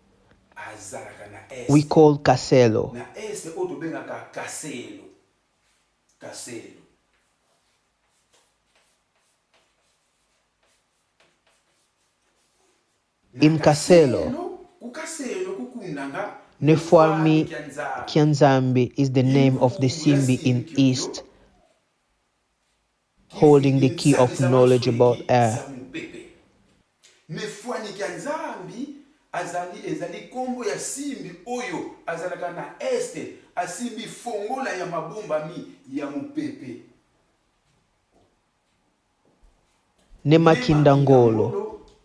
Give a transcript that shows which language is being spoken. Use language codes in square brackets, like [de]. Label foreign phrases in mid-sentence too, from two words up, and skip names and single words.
[en] We call Kaselo. In Kaselo, Nefwami Kianzambi is the name of the Simbi in east, holding the key of knowledge about air. [ln] Ezali kombo ya simbi oyo azalaka na este asimbi fongola ya mabomba ya mupepe. Nemakindangolo